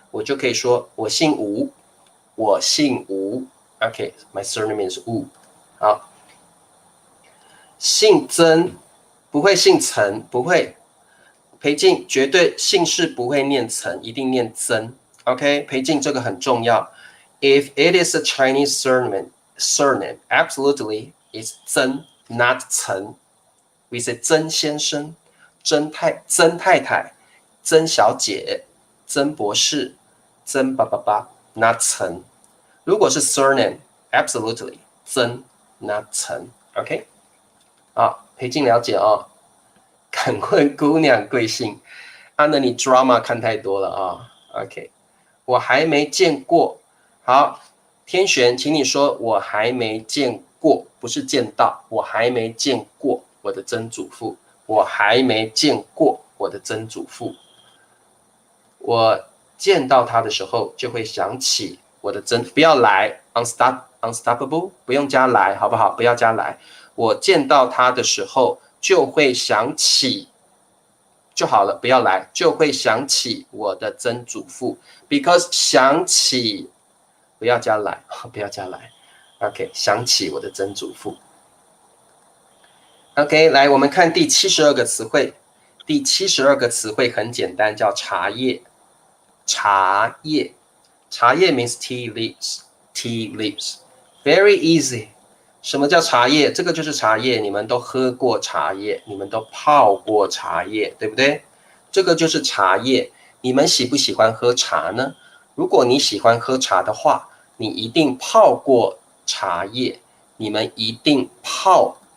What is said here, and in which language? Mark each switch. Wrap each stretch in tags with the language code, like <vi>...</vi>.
<zh>我就可以说我姓吴，我姓吴。 OK， my surname is Wu。好，姓曾，不会姓陈，不会。裴静绝对姓氏不会念陈，一定念曾。 OK， 裴静这个很重要。</zh> <en>If it is a Chinese surname, absolutely it's 曾 not 陈。 We say 曾先生、曾太太、曾小姐、曾博士、曾爸爸爸 not 陈。</en> <zh>如果是 surname, absolutely 曾 not 陈。 OK， 好，裴静了解哦。敢问姑娘贵姓？那你 drama 看太多了啊。OK， 我还没见过。好，天璇，请你说我还没见过，不是见到，我还没见过我的曾祖父，我还没见过我的曾祖父。我见到他的时候就会想起我的曾，不要来 unstoppable， 不用加来，好不好？不要加来。我见到他的时候就会想起。就好了，不要来，就会想起我的曾祖父。 Because 想起，不要加来，不要加来。 OK， 想起我的曾祖父。OK， 来，我们看第72个词汇。第72个词汇很简单，叫茶叶。茶叶，茶叶 means tea leaves.</zh> <en>Tea leaves, very easy. 什么叫茶叶？</en> <zh>这个就是茶叶，你们都喝过茶叶，你们都泡过茶叶，对不对？这个就是茶叶。你们喜不喜欢喝茶呢？如果你喜欢喝茶的话，你一定泡过茶叶，你们一定泡。</zh>